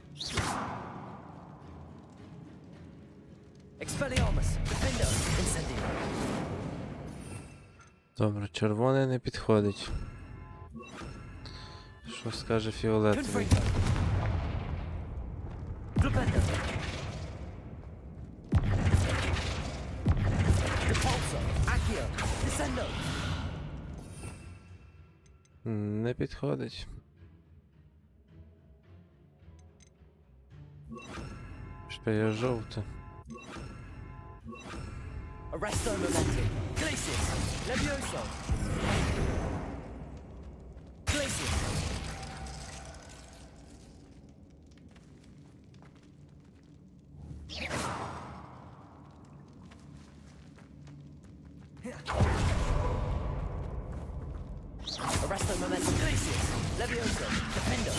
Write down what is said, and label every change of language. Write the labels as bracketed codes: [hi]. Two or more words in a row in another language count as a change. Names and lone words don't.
[la] Expelliarmus. Defender. Incendio. [uk] Добре, червоний не підходить. Що скаже фіолетовий? Не підходить. Що я жовте. [la] Arresto momentum. Glacius. Levioso. Glacius. Arresto momentum. Glacius. Levioso. Defendo.